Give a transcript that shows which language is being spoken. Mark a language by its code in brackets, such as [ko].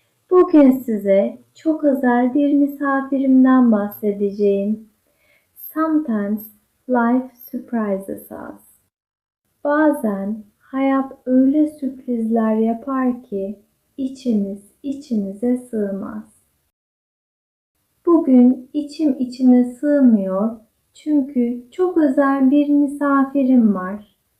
[tr] Bugün size çok özel bir misafirimden bahsedeceğim. [en] Sometimes life surprises us. [tr] Bazen hayat öyle sürprizler yapar ki içinize sığmaz. Bugün içim içine sığmıyor çünkü çok özel bir misafirim var.